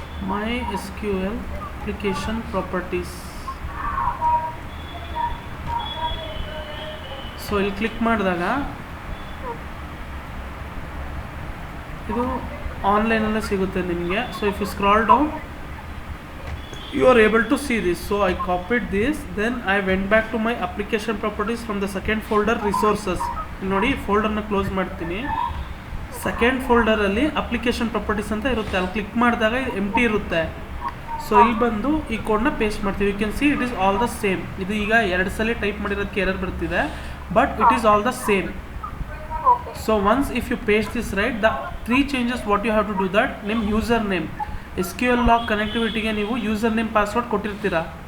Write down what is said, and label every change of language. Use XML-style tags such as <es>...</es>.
<en>MySQL application properties.</en> <kn>So ಇಲ್ಲಿ click ಮಾಡಿದಾಗ ಇದು ಆನ್ಲೈನಲ್ಲೇ ಸಿಗುತ್ತೆ ನಿಮಗೆ.</kn> <en>So if you scroll down you are able to see this. So I copied this, then I went back to my application properties from the second folder, resources.</en> <kn>ನೋಡಿ ಫೋಲ್ಡರ್ನ close ಮಾಡ್ತೀನಿ. Second ಫೋಲ್ಡರಲ್ಲಿ application properties ಅಂತ ಇರುತ್ತೆ. ಅಲ್ಲಿ click ಮಾಡಿದಾಗ ಎಂಟಿ ಇರುತ್ತೆ. So ಇಲ್ಲಿ ಬಂದು ಈ ಕೋಡ್ನ ಪೇಸ್ಟ್ ಮಾಡ್ತೀವಿ.</kn> <en>You can see it is all the same.</en> <kn>ಇದು ಈಗ 2 ಸಲ ಟೈಪ್ ಮಾಡಿರೋದಕ್ಕೆ ಎರರ್ ಬರ್ತಿದೆ,</kn> <en>But it is all the same. So once if you paste this right, the 3 changes what you have to do that,</en> <kn>ನಿಮ್ಮ user name, SQL log ಕನೆಕ್ಟಿವಿಟಿಗೆ ನೀವು user name password ಕೊಟ್ಟಿರ್ತೀರಾ.</kn>